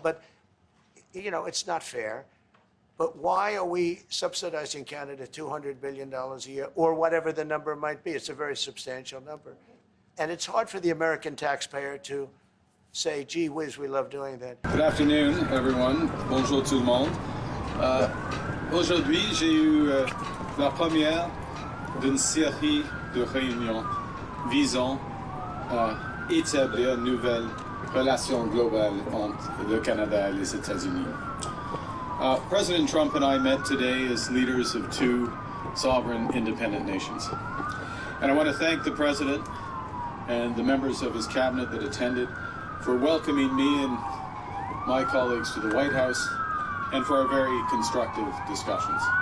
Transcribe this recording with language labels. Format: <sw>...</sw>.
<en>But, you know, it's not fair. But why are we subsidizing Canada $200 billion a year, or whatever the number might be? It's a very substantial number. And it's hard for the American taxpayer to say, gee whiz, we love doing that. Good afternoon, everyone.</en> <fr>Bonjour tout le monde. Aujourd'hui, j'ai eu la première d'une série de réunions visant à établir une nouvelle relation globale entre le Canada et les États-Unis.</fr> <en>President Trump and I met today as leaders of two sovereign independent nations. And I want to thank the President and the members of his cabinet that attended for welcoming me and my colleagues to the White House and for our very constructive discussions.</en>